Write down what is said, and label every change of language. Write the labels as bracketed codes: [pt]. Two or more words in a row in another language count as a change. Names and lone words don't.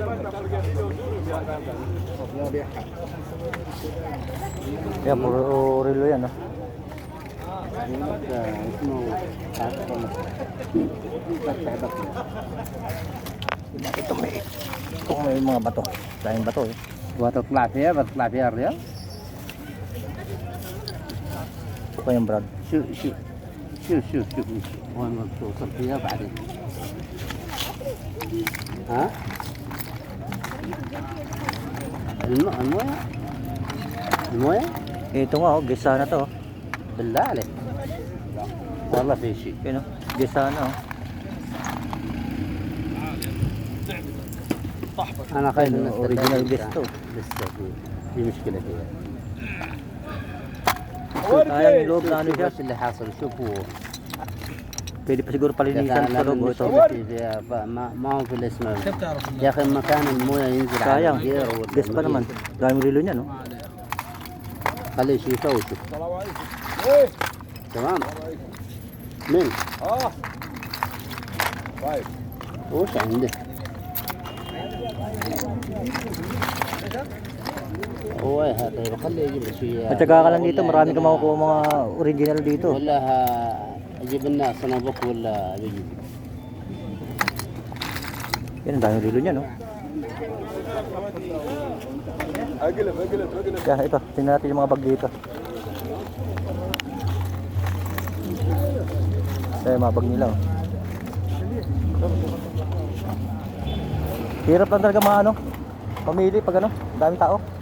[tl] Yan, puro relo yan oh. Ito may mga bato. Daming bato eh. [ar] وتطلع فيها بتطلع فيها الرياض. [tl] Ito pa yung brad. [ar] شوف وين ما توصل فيها بعدين. ها؟ المويه [tl] Ito nga oh, gisa na to oh. [ar] بالله عليك والله في شيء. [tl] Yun oh, gisa na oh. [ar] انا خايف من [en] Original guest to. [ar] لسه في مشكله فيها. [tl] Sayang yung loob na ano siya. [ar] ايش اللي حاصل شوفوا. [tl] Pwede pa siguro palinisan sa loob oh, ito. [ar] ما هو في الاسم يا اخي مكان المويه ينزل على [tl] Sayang, [ar] الجير [tl] gas pa naman. Daming relo niya no. [ar] خليه يشوفه وشوف. تمام. من؟ طيب وش عنده؟ هو هذا خليه يجيب لي شويه. [tl] Matyaga ka lang dito, marami ka makukuha mga original dito. [ar] ولا اجيب لنا صنابوك ولا بيجي. [tl] Yan, ang daming relo niya no. [ar] اقلب [tl] Kaya ito, tingnan natin yung mga bag dito. Kaya mga bag nila oh. Hirap lang talaga mga ano, pamili pag ano, daming tao.